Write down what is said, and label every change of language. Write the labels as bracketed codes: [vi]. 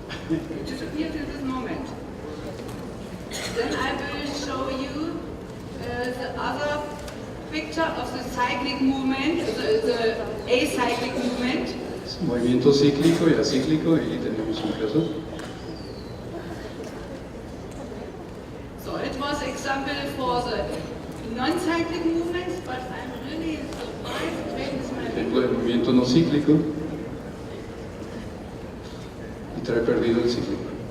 [en] It disappeared in this moment. Then I will show you the other picture of the cyclic movement, the acyclic movement. [es] Movimiento cíclico y acíclico, y tenemos un caso. [en] So it was example for the non-cyclic movements, but I'm really surprised. Where is my [es] Ejemplo de movimiento no cíclico, y trae perdido el cíclico.